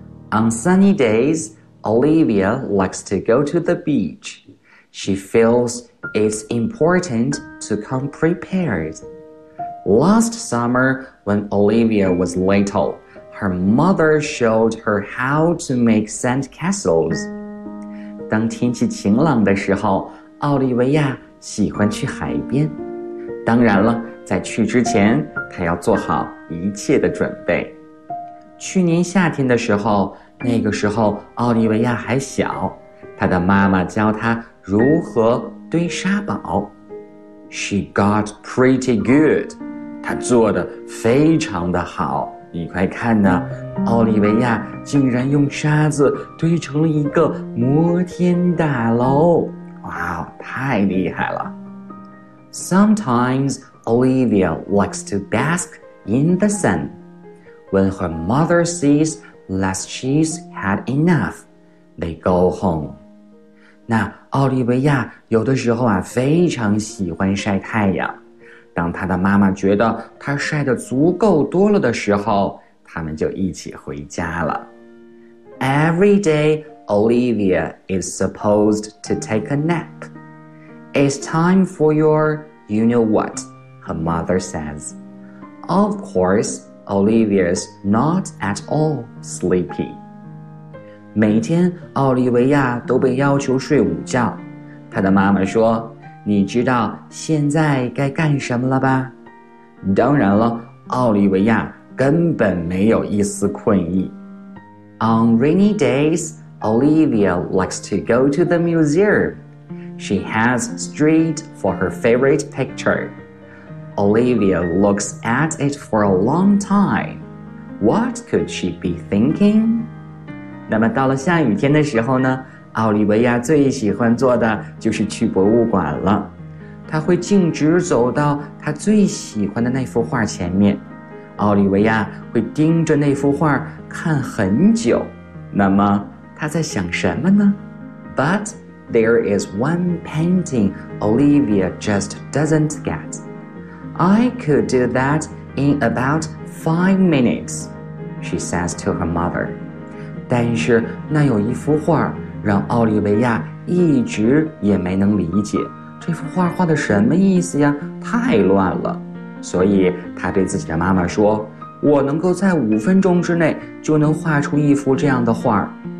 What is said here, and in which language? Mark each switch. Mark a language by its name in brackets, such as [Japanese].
[English] On sunny days, Olivia likes to go to the beach. She feels it's important to come prepared. Last summer, when Olivia was little, her mother showed her how to make sand castles. [Chinese] 当天气晴朗的时候，奥利维亚喜欢去海边。当然了，在去之前，她要做好一切的准备。去年夏天的时候，那个时候奥利维亚还小，她的妈妈教她如何堆沙堡。 [English] She got pretty good. [Chinese] 她做得非常的好。你快看呢，奥利维亚竟然用沙子堆成了一个摩天大楼。哇，太厉害了。 [English] Sometimes Olivia likes to bask in the sun. When her mother sees that she's had enough, they go home. [Chinese] 那奥利维亚有的时候啊，非常喜欢晒太阳。当她的妈妈觉得她晒得足够多了的时候，他们就一起回家了。 [English] Every day, Olivia is supposed to take a nap. It's time for your you-know-what, her mother says. Of course,Olivia's not at all sleepy. [Chinese] 每天奥利维亚都被要求睡午觉。她的妈妈说，你知道现在该干什么了吧？当然了，奥利维亚根本没有一丝困意。 [English] On rainy days, Olivia likes to go to the museum. She has straight for her favorite picture. Olivia looks at it for a long time. What could she be thinking? [Chinese] 那么到了下雨天的时候呢，奥利维亚最喜欢做的就是去博物馆了。她会径直走到她最喜欢的那幅画前面。奥利维亚会盯着那幅画看很久。那么她在想什么呢？ [English] But there is one painting Olivia just doesn't get. I could do that in about 5 minutes, she says to her mother. [Chinese] 但是那有一幅画让奥利维亚一直也没能理解。这幅画画的什么意思呀？太乱了。所以她对自己的妈妈说，我能够在5分钟之内就能画出一幅这样的画。